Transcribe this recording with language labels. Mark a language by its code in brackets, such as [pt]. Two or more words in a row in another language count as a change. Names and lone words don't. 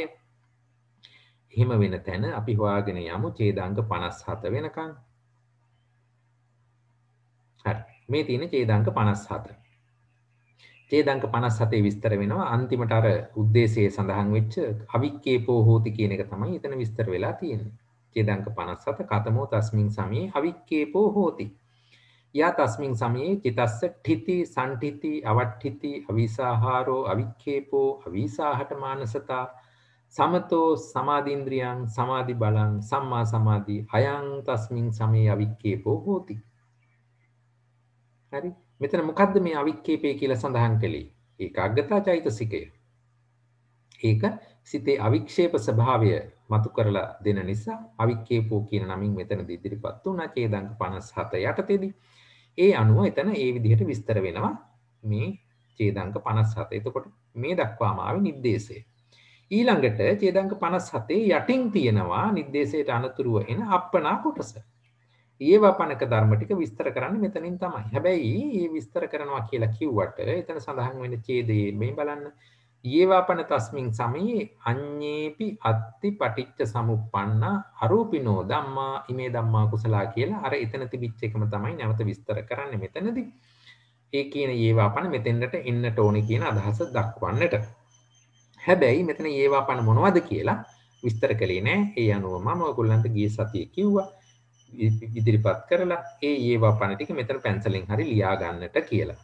[si] එහෙම වෙන තැන අපි හොයාගෙන යමු ඡේදාංග 57 වෙනකන්. හරි. මේ තියෙන ඡේදාංග 57. ඡේදාංග 57 විස්තර වෙනවා අන්තිමට අර උද්දේශයේ සඳහන් වෙච්ච [pi] අවික්කේපෝ හෝති [si] කියන එක තමයි එතන විස්තර වෙලා තියෙන්නේ. [pi] ඡේදාංග 57 කතමෝ තස්මින් සමයේ අවික්කේපෝ හෝති. යා තස්මින් සමයේ චිතස්ස ඨිති සම්ඨිති අවට්ඨිති අවිසාහාරෝ අවික්කේපෝ අවිසාහට මානසතා සමතෝ සමාධීන්ද්‍රියං සමාධි බලං සම්මා සමාධි අයං තස්මින් සමයේ අවික්කේපෝ හෝති. [si] හරි. මෙතන මොකද්ද මේ අවික්කේපේ කියලා සඳහන් කළේ? ඒකාග්‍රතා චෛතසිකය. ඒක සිතේ අවික්ෂේප ස්වභාවය මතු කරලා දෙන නිසා අවික්කේපෝ කියන නමින් මෙතනදී ඉදිරිපත් වුණා ඡේදාංග 57 යටතේදී. ඒ අනුව එතන ඒ විදිහට විස්තර වෙනවා මේ ඡේදාංග 57. එතකොට මේ දක්වාම ආවේ නිर्देशය. ඊළඟට ඡේදාංග 57 යටින් තියෙනවා නිर्देशයට අනතුරුව එන අප්පනා කොටස. ඒවපනක ධර්ම ටික විස්තර කරන්නේ මෙතනින් තමයි. හැබැයි මේ විස්තර කරනවා කියලා කිව්වට එතන සඳහන් වෙන ඡේදයේ මේ බලන්න [pi] ඒවපන තස්මින් සමයේ අඤ්ඤේපි අත්ති පටිච්ච සමුප්පන්න අරූපිනෝ ධම්මා ඉමේ ධම්මා කුසලා [si] කියලා අර එතන තිබිච්ච එකම තමයි නැවත විස්තර කරන්නේ මෙතනදී. ඒ කියන ඒවපන මෙතෙන්ට එන්නට ඕනේ කියන අදහස දක්වන්නට. හැබැයි මෙතන ඒවපන මොනවද කියලා විස්තර කළේ නෑ. ඒ අනුව මම ඔයගොල්ලන්ට ගිය සතියේ කිව්වා ඉදිරිපත් කරලා ඒවපන ටික මෙතන පැන්සලෙන් හරි ලියා ගන්නට කියලා.